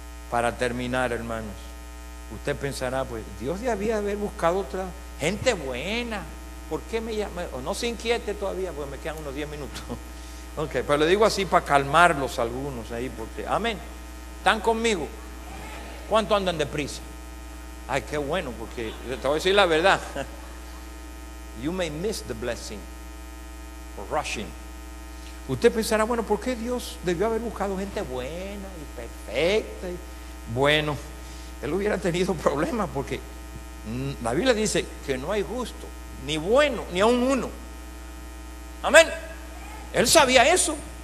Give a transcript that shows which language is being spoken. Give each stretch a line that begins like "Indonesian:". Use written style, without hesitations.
Spanish: Para terminar, hermanos, usted pensará, pues Dios debía haber buscado otra gente buena. ¿Por qué me llama? O no se inquiete todavía, porque me quedan unos 10 minutos. Ok, pero le digo así para calmarlos algunos ahí, porque, amén. ¿Están conmigo? ¿Cuánto andan deprisa? Ay, qué bueno, porque te voy a decir la verdad.
English: You may miss the blessing for rushing.
Spanish: Usted pensará, bueno, ¿por qué Dios debió haber buscado gente buena y perfecta? Bueno, Él hubiera tenido problemas, porque la Biblia dice que no hay justo, ni bueno, ni aun uno. Amén. Él sabía eso.